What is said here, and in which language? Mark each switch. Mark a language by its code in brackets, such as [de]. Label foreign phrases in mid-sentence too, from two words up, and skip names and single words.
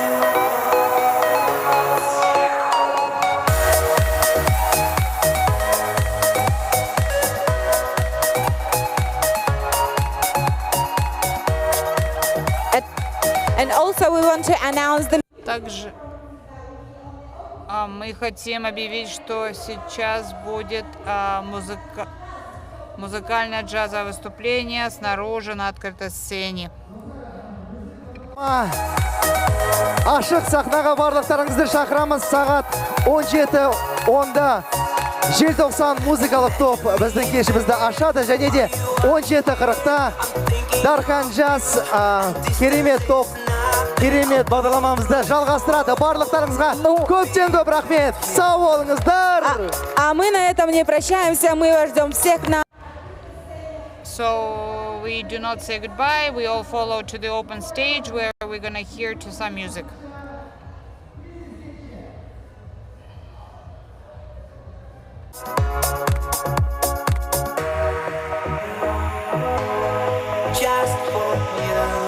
[en] And also we want to announce the [ru] Также мы хотим объявить, что сейчас будет музыкальное джазовое выступление снаружи на открытой сцене. [kk] Ашық сахнаға барлықтарыңызды шақырамыз. Сағат 17:10-да желтоқсан музыкалық топ біздің кешімізді ашады, және де 17:40-та Дархан Джаз керемет топ, керемет бағдарламамызды жалғастырады. Барлықтарыңызға көптен көп рахмет. Сау болыңыздар. [ru] А мы на этом не прощаемся, мы вас ждем всех на... [en] So we do not say goodbye, we all follow to the open stage where we're gonna hear to some music. Just for you.